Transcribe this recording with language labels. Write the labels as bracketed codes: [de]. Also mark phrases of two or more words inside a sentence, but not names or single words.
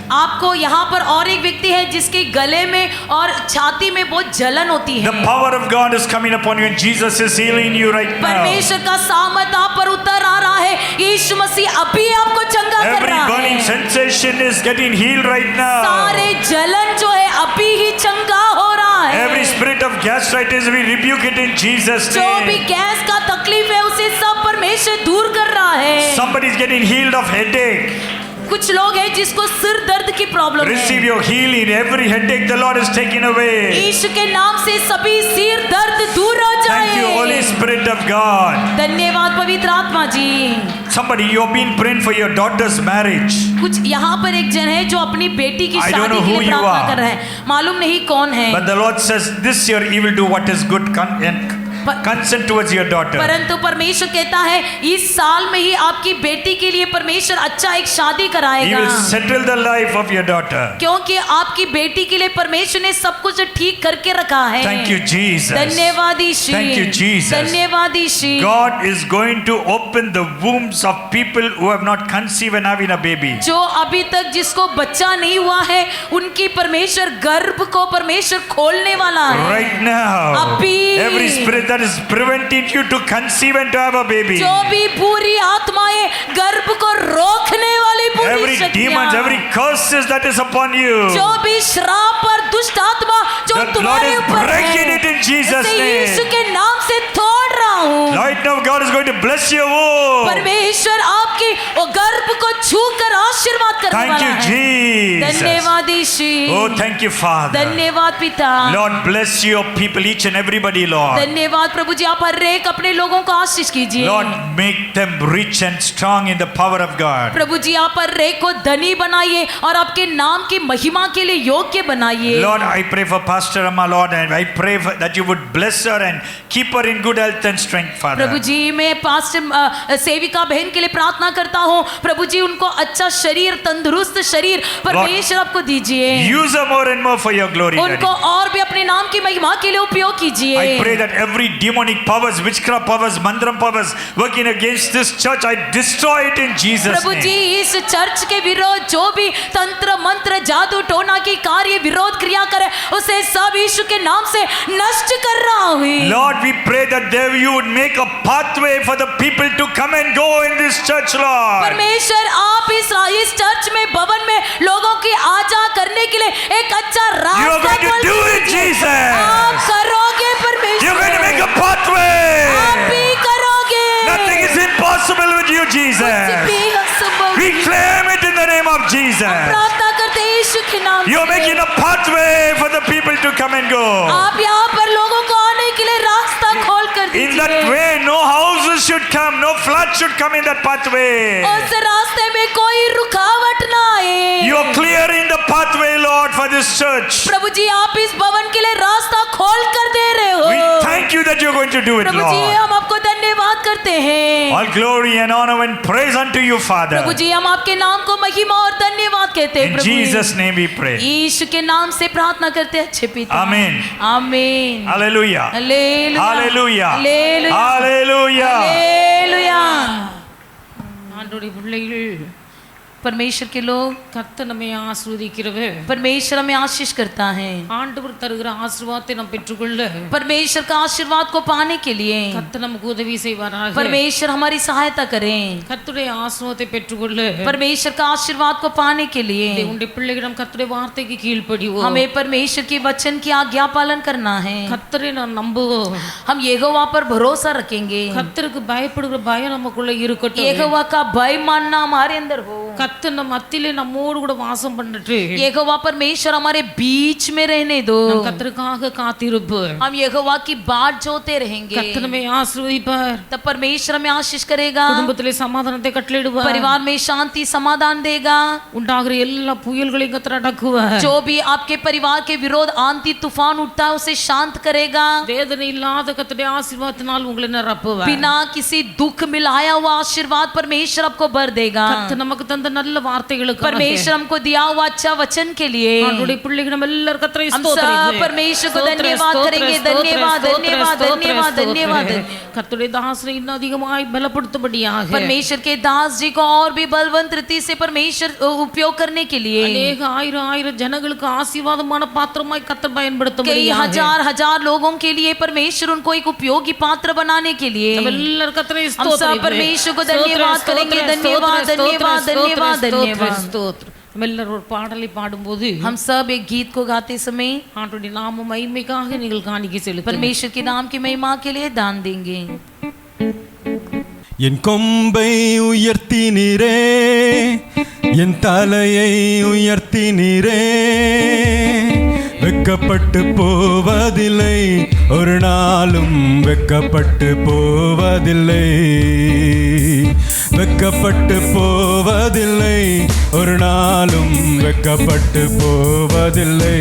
[hi] आपको यहाँ पर और एक व्यक्ति है जिसके गले में और छाती में बहुत जलन होती [en] The [hi] है। [en] power of God is coming upon you and Jesus is healing you right now. [hi] परमेश्वर का सामर्थ आप पर उतर आ रहा है। यीशु मसीह अभी आपको चंगा कर [en] Every [hi] रहा [en] burning [hi] है। [en] sensation is getting healed right now. [hi] सारे जलन जो है अभी ही चंगा हो रहा है। [en] Every spirit of of gastritis, we rebuke it in Jesus' [hi] जो भी [en] name. [hi] गैस का तकलीफ है उसे सब परमेश्वर दूर कर रहा है। [en] Somebody is getting healed of headache. [hi] कुछ लोग हैं जिसको सिर दर्द की प्रॉब्लम [en] Receive [hi] है। [en] your healing. Every headache the Lord is taking away. [hi] यीशु के नाम से सभी सिर दर्द दूर हो [en] Thank you, Holy [hi] जाए। [en] Spirit of God. [hi] धन्यवाद पवित्र आत्मा जी। [en] Somebody, you have been praying for your daughter's marriage. [hi] कुछ यहाँ पर एक जन है जो अपनी बेटी की [en] I don't [hi] शादी [en] know [hi] के [en] who [hi] लिए [en] you [hi] प्रार्थना [en] are. [hi] कर रहा है, मालूम नहीं कौन है, [en] But the Lord says, this year He will do what is good and consent towards your daughter. [hi] परंतु परमेश्वर कहता है इस साल में ही आपकी बेटी के लिए परमेश्वर अच्छा एक शादी [en] He [hi] कराएगा, [en] will settle the life of your daughter. [hi] क्योंकि आपकी बेटी के लिए परमेश्वर ने सब कुछ ठीक करके रखा है। [en] Thank you, Jesus. [hi] धन्यवाद यीशु। [en] Thank you, Jesus. [hi] धन्यवाद यीशु। [en] God is going to open the wombs of people who have not conceived and having a baby. [hi] जो अभी तक जिसको बच्चा नहीं हुआ है उनकी परमेश्वर गर्भ को परमेश्वर खोलने वाला है। [en] Right now, [hi] अभी [en] every spirit that is preventing you to conceive and to have a baby, [hi] जो भी बुरी आत्माएं गर्भ को रोकने वाली बुरी [en] every demons, [hi] शक्तियां, [en] every curses that is upon you, [hi] जो भी श्राप और दुष्ट आत्मा जो [en] the Lord [hi] तुम्हारे [en] is [hi] ऊपर [en] breaking it [hi] है, [en] in Jesus' [hi] इसे यीशु [en] name. [hi] के नाम से तोड़ रहा हूँ। [en] Right now, God is going to bless your womb. [hi] परमेश्वर आपकी वो गर्भ को छूकर आशीर्वाद करने [en] Thank [hi] वाला [en] you, [hi] है। [en] Jesus. [hi] धन्यवाद यीशु। [en] Oh, thank you, Father. [hi] धन्यवाद पिता। [en] Lord, bless your people, each and everybody, Lord. [hi] धन्यवाद प्रभु जी, आप हर एक अपने लोगों को आशीष कीजिए। [en] Lord, make them rich and strong in the power of God. [hi] प्रभु जी आप हर एक को धनी बनाइए और आपके नाम की महिमा के लिए योग्य बनाइए। [en] Lord, I pray for Pastor Amma, Lord, and I pray that you would bless her and keep her in good health and strength, Father. [hi] प्रभु जी मैं पास्टर सेविका बहन के लिए प्रार्थना करता हूँ, प्रभु जी उनको अच्छा शरीर, तंदुरुस्त शरीर परमेश्वर आपको दीजिए। [en] Use her more and more for your glory, Daddy. [hi] उनको और भी अपने नाम की महिमा के लिए उपयोग कीजिए। [en] I pray that every demonic powers, witchcraft powers, mandram powers working against this church, I destroy it in Jesus' [hi] प्रभु जी [en] name. [hi] इस चर्च के विरोध जो भी तंत्र मंत्र जादू टोना की कार्य विरोध क्रिया करे उसे सब यीशु के नाम से नष्ट कर रहा हूँ। [en] Lord, we pray that there you would make a pathway for the people to come and go in this church, Lord. [hi] परमेश्वर आप इस चर्च में भवन में लोगों की आजा करने के लिए एक अच्छा [en] You are [hi] रास्ता [en] going to [hi] खोल [en] do it, [hi] दीजिए। [en] Jesus. [hi] आप करोगे [en] You're going to [hi] परमेश्वर, [en] make a pathway. [hi] आप भी करोगे। [en] Nothing is impossible with you, [hi] कुछ [en] Jesus. [hi] भी असंभव [en] We [hi] नहीं। [en] claim it in the name of Jesus. [hi] प्रार्थना करते हैं यीशु के नाम [en] You're [hi] से। [en] making a pathway for the people to come and go. [hi] आप यहाँ पर लोगों को आने के लिए रास्ता खोल कर [en] In that [hi] दीजिए। [en] way, no houses should come, no floods should come in that pathway. [hi] उस रास्ते में कोई रुकावट ना आए। [en] You're clearing the pathway, Lord, for this church. [hi] प्रभु जी आप इस भवन के लिए रास्ता खोल कर दे रहे हो। [en] We thank you that you're going to do it, [hi] प्रभु जी [en] Lord. [hi] हम आपको धन्यवाद करते हैं। [en] All glory and honor and praise unto you, Father. [hi] प्रभु जी हम आपके नाम को महिमा और धन्यवाद कहते हैं [en] In [hi] प्रभु। [en] Jesus' name we pray. [hi] यीशु के नाम से प्रार्थना करते हैं अच्छे पिता। [en] Amen. [hi] आमीन। [en] Hallelujah. [hi] हालेलुया। [en] Hallelujah. [hi] हालेलुया। [en] Hallelujah. [hi] हालेलुया। [ta] ஆண்டவருடைய பிள்ளைகள் [hi] परमेश्वर के लोग [ta] கர்த்தர் நம்மை ஆசீர்வதிக்கிறவே [hi] परमेश्वर हमें आशीष करता है। [ta] ஆண்டவர் தருகிற ஆசீர்வாதத்தை நாம் பெற்றுக்கொள்ள [hi] परमेश्वर का आशीर्वाद को पाने के लिए [ta] கர்த்தர் நமக்கு உதவி செய்வாராக। [hi] परमेश्वर हमारी सहायता करें। [ta] கர்த்தருடைய ஆசீர்வாதத்தை பெற்றுக்கொள்ள [hi] परमेश्वर का आशीर्वाद को पाने के लिए [ta] தேவனுடைய பிள்ளைகளிடம் கர்த்தருடைய வார்த்தைக்கு கீழ்ப்படிவோம்। [hi] हमें परमेश्वर के वचन की आज्ञा पालन करना है। [ta] கர்த்தரை நாம் நம்புவோம்। [hi] हम यहोवा पर भरोसा रखेंगे। [ta] கர்த்தருக்கு பயப்படுகிற பயம் நமக்குள்ள இருக்கட்டும்। [hi] यहोवा का भय मानना हमारे अंदर हो। [ta] கர்த்தர் நம்ம மத்தியிலே நம்மோடு கூட வாசம் பண்ணட்டு [hi] यहोवा परमेश्वर हमारे बीच में रहने दो। [ta] நாம் கர்த்தருக்காக காத்திருப்போம்। [hi] हम यहोवा की बाट जोते रहेंगे। [ta] கர்த்தர் நம்மை ஆசீர்வதிப்பார்। [hi] तब परमेश्वर हमें आशीष करेगा। [ta] குடும்பத்திலே சமாதானத்தை கட்டளையிடுவார்। [hi] परिवार में शांति समाधान देगा। [ta] உண்டாகிற எல்லா புயல்களையும் கர்த்தர் அடக்குவார்। [hi] जो भी आपके परिवार के विरोध आंधी तूफान उठता है उसे शांत करेगा। [ta] வேதனை இல்லாத கர்த்தருடைய ஆசீர்வாதத்தினால் उங்களை நிரப்புவார்। [hi] बिना किसी दुख मिलाया हुआ आशीर्वाद परमेश्वर आपको भर देगा। [ta] கர்த்தர் நமக்கு தந்த நல்ல வார்த்தைகளுக்கு [hi] परमेश्वर हमको दिया हुआ अच्छा वचन के लिए [ta] ஆண்டவருடைய பிள்ளைகள் நம்ம எல்லாரும் கர்த்தரை [hi] हम सब [ta] ஸ்தோத்திரிப்போம்। [hi] परमेश्वर को धन्यवाद करेंगे। धन्यवाद धन्यवाद धन्यवाद धन्यवाद। [ta] கர்த்தருடைய தாசரை இன்னும் அதிகமாய் பலப்படுத்தும்படியாக [hi] परमेश्वर के दास जी को और भी बलवंत रीति से परमेश्वर उपयोग करने के लिए [ta] अनेक ஆயிரம் ஜனங்களுக்கு ஆசீர்வாதமான பாத்திரமாய் கர்த்தர் [hi] कई [ta] பயன்படுத்தும்படியாக [hi] हजार हजार लोगों के लिए परमेश्वर उनको एक उपयोगी पात्र बनाने के लिए [ta] நம்ம எல்லாரும் கர்த்தரை [hi] हम सब परमेश्वर को धन्यवाद करेंगे। धन्यवाद धन्यवाद धन्यवाद धन्यवाद। [ta] ஸ்தோத்திரம்। நம்ம எல்லாரும் ஒரு பாடலை பாடும்போது [hi] हम सब एक गीत को गाते समय [ta] ஆண்டவருடைய நாம மகிமைக்காக நீங்கள் காணிக்கை செலுத்த [hi] परमेश्वर के नाम की महिमा के लिए दान देंगे। [ta] என் கொம்பை உயர்த்தினீரே, என் தலையை உயர்த்தினீரே, வெக்கப்பட்டு போவதில்லை, ஒரு நாளும் வெக்கப்பட்டு போவதில்லை, வெக்கப்பட்டு போவதில்லை, ஒரு நாளும் வெக்கப்பட்டு போவதில்லை.